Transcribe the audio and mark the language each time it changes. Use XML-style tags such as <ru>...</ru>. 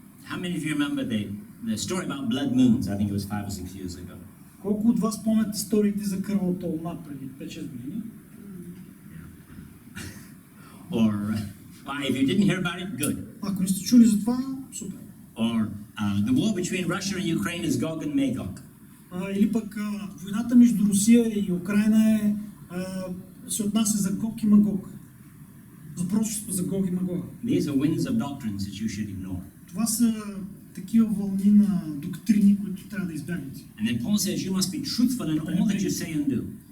<en>How many of you remember the story about blood moons? I think it was 5 or 6 years ago.</en> <bg>Колко от вас помнят историите за кървавата луна преди 5-6 години?</bg> <en>Or, if you didn't hear about it, good.</en> <bg>Ако не сте чули за това, супер.</bg> <en>Or the war between Russia and Ukraine is Gog and Magog.</en> <bg>Или пък войната между Русия и Украина се отнася за Гог и Магог. За пророчеството за Гог и Магог.</bg> <en>These are winds of doctrines that you should ignore.</en> <bg>Това са такива вълни на доктрини, които трябва да избягнете.</bg> <en>And then Paul says you must be truthful in all that you say and do.</en>